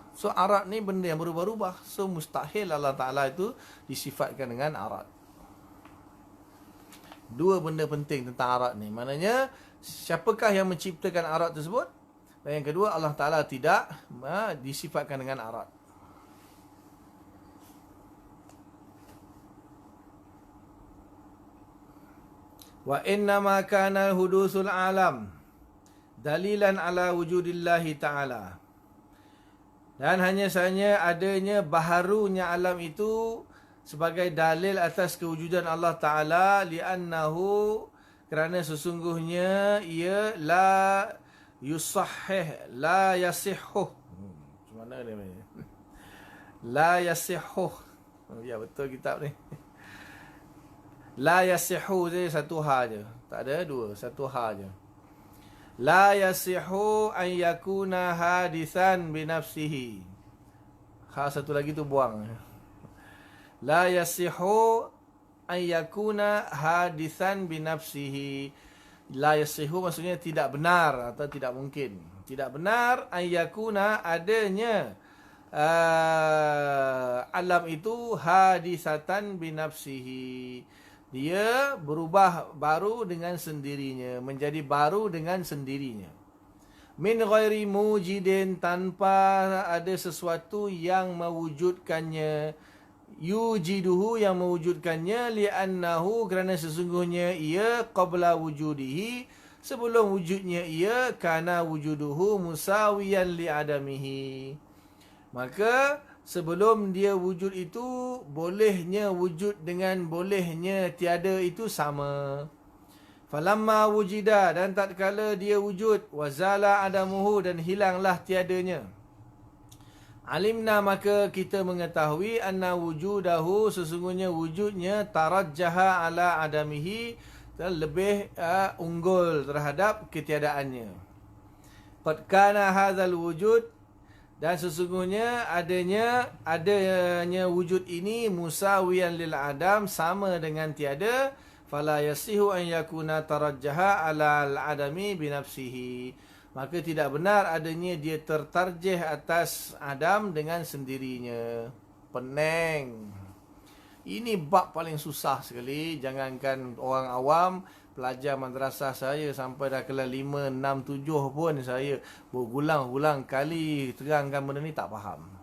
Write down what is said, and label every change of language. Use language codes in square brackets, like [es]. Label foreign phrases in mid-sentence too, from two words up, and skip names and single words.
[ms] So arad ni benda yang berubah-ubah. So mustahil Allah Ta'ala itu disifatkan dengan arad. Dua benda penting tentang arad ni. Maknanya siapakah yang menciptakan arad tersebut? Dan yang kedua, Allah Ta'ala tidak disifatkan dengan arad. [ar] وإنما كان حدوث العالم دليلا على وجود الله تعالى. [ms] Dan hanya sahaja adanya baharunya alam itu sebagai dalil atas kewujudan Allah Ta'ala, li'annahu, kerana sesungguhnya ia [ar] لا يصحح، لا يصح. [ms] Macam mana dia ni? [ar] لا يصح. [ms] Ya, betul kitab ni. [ar] لا يصح [ms] je, satu ha je. Tak ada dua, satu ha je. [ar] لا يصح أن يكون حادثا بنفسه. [ms] Ha satu lagi tu buang. [ar] لا يصح أن يكون حادثا بنفسه. لا يصح [ms] maksudnya tidak benar atau tidak mungkin. Tidak benar [ar] أن يكون [ms] adanya alam itu [ar] حادثة بنفسه. [ms] Dia berubah baru dengan sendirinya, menjadi baru dengan sendirinya. [ar] من غير موجد, [ms] tanpa ada sesuatu yang mewujudkannya. Yujiduhu, yang mewujudkannya. Li'annahu, kerana sesungguhnya ia [ar] قبل وجوده, [ms] sebelum wujudnya ia, [ar] كان وجوده مساويا لعدمه. [ms] Maka sebelum dia wujud itu, bolehnya wujud dengan bolehnya tiada itu sama. [ar] فلما وجد, [ms] dan tatkala dia wujud, [ar] وزال عدمه, [ms] dan hilanglah tiadanya. Alimna, maka kita mengetahui, [ar] أن وجوده, [ms] sesungguhnya wujudnya, [ar] ترجح على عدمه, [ms] lebih unggul terhadap ketiadaannya. [ar] قد كان هذا الوجود, [ms] dan sesungguhnya adanya wujud ini, [ar] مساويا للعدم, [ms] sama dengan tiada. [ar] فلا يصح أن يكون ترجح على العدم بنفسه, [ms] maka tidak benar adanya dia tertarjih atas Adam dengan sendirinya. Pening. Ini bab paling susah sekali. Jangankan orang awam, pelajar madrasah saya sampai dah kelas 5, 6, 7 pun saya berulang-ulang kali terangkan benda ni tak faham.